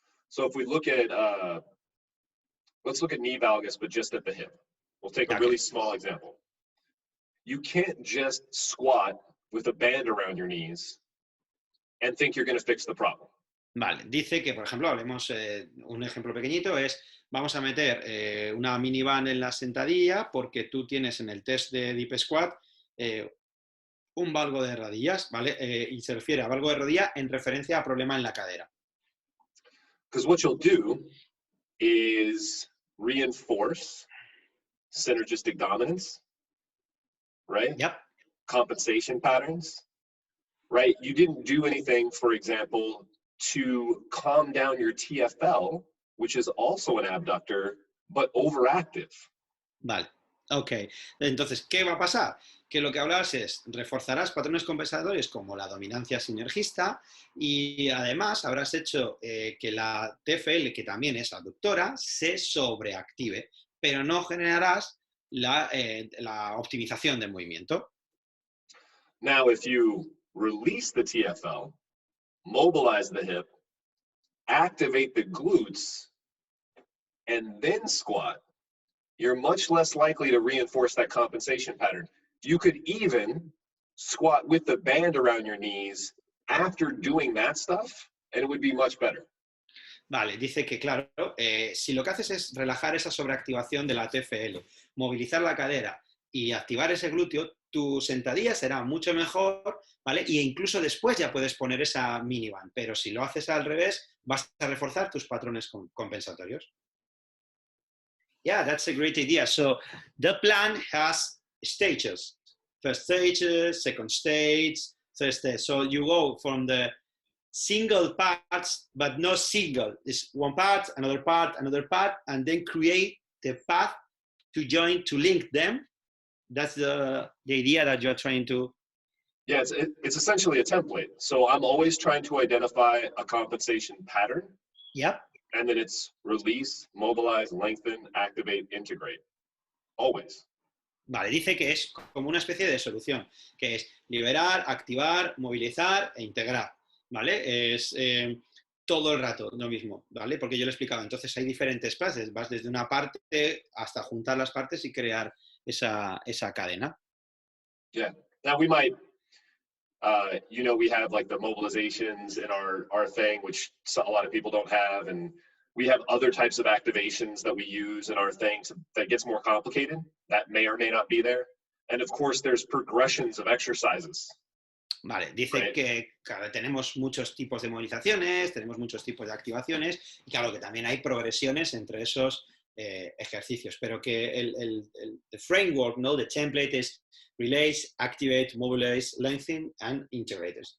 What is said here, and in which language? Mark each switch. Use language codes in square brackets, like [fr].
[en] So if we look at, let's look at knee valgus, but just at the hip. We'll take a really small example. You can't just squat with a band around your knees and think you're going to fix the problem. [es] Vale, dice que, por ejemplo, hablemos, un ejemplo pequeñito es, vamos a meter una miniband en la sentadilla porque tú tienes en el test de Deep Squat un valgo de rodillas, ¿vale? Y se refiere a valgo de rodilla en referencia a problema en la cadera. [en] Because what you'll do is reinforce synergistic dominance, right? Yep. Compensation patterns, right? You didn't do anything, for example, to calm down your TFL, which is also an abductor, but overactive. [es] Vale, ok. Entonces, ¿qué va a pasar? Que lo que hablas es, reforzarás patrones compensadores como la dominancia sinergista y además habrás hecho que la TFL, que también es abductora, se sobreactive, pero no generarás la optimización del movimiento. [en] Now, if you release the TFL, mobilize the hip, activate the glutes, and then squat, you're much less likely to reinforce that compensation pattern. You could even squat with the band around your knees after doing that stuff, and it would be much better. [es] Vale, dice que claro, si lo que haces es relajar esa sobreactivación de la TFL, movilizar la cadera y activar ese glúteo, tu sentadilla será mucho mejor, ¿vale? Y incluso después ya puedes poner esa miniband, pero si lo haces al revés, vas a reforzar tus patrones compensatorios. [en] Yeah, that's a great idea. So the plan has stages. First stage, second stage, third stage. So you go from the single parts, but not single. It's one part, another part, and then create the path to join, to link them. That's the idea that you're trying to... Yeah, it's essentially a template. So I'm always trying to identify a compensation pattern. Yep. And then it's release, mobilize, lengthen, activate, integrate. Always. [es] Vale, dice que es como una especie de solución, que es liberar, activar, movilizar e integrar. ¿Vale? Es todo el rato lo mismo, ¿vale? Porque yo lo he explicado, entonces hay diferentes fases, vas desde una parte hasta juntar las partes y crear esa cadena. [en] Yeah. Now we might, we have like the mobilizations in our thing, which a lot of people don't have, and we have other types of activations that we use in our thing that gets more complicated. That may or may not be there. And of course, there's progressions of exercises. [es] Vale, dice [en] Right. [es] que claro, tenemos muchos tipos de movilizaciones, tenemos muchos tipos de activaciones y claro que también hay progresiones entre esos ejercicios, pero que el framework, ¿no? [en] The template [es] es [en] release, activate, mobilize, lengthen and integrate.